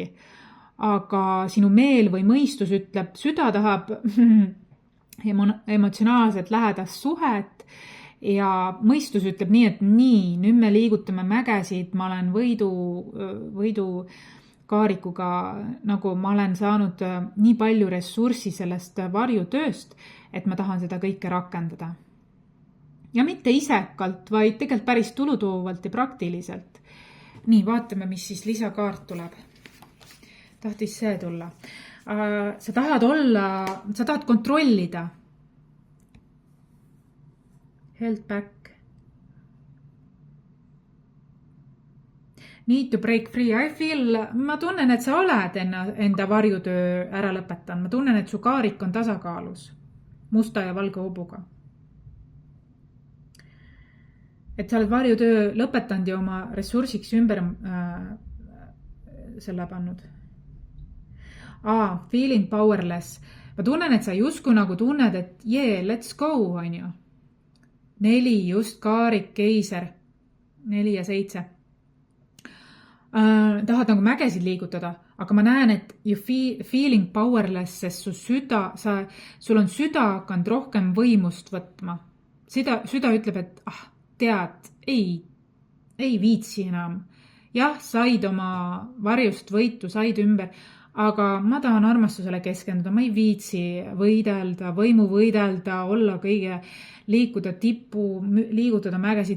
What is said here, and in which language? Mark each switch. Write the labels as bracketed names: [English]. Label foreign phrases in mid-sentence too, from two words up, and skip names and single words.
[Estonian] Aga sinu meel või mõistus ütleb, süda tahab emotsionaalselt lähedast suhet ja mõistus ütleb nii, et nüüd me liigutame mägesid, ma olen võidu kaarikuga, nagu ma olen saanud nii palju ressurssi sellest varjutööst, et ma tahan seda kõike rakendada. Ja mitte isekalt, vaid tegelikult päris tulutoovalt ja praktiliselt. Nii, vaatame, mis siis lisakaart tuleb. Tahtis see tulla. Sa tahad kontrollida. [English] Held back. Need to break free. [Estonian] Ma tunnen, et sa oled enda varjutöö ära lõpetanud. Ma tunnen, et su kaarik on tasakaalus. Musta ja valge hobuga. Et sa oled varjutöö lõpetanud ja oma ressursiks ümber selle pannud. [English] Feeling powerless. [Estonian] Ma tunnen, et sa justkui nagu tunned, et [English] let's go, [Estonian] on ju. 4, just kaarik, keiser. 4 ja 7. Tahad nagu mägesid liigutada, aga ma näen, et [English] you feeling powerless, [Estonian] sest sul on süda hakanud rohkem võimust võtma. Süda ütleb, et tead, ei viitsi enam. Jah, said oma varjust võitu, said ümber, aga ma tahan armastusele keskenduda, ma ei viitsi võidelda, võimu võidelda, olla kõige, liikuda tippu, liigutada mägesid.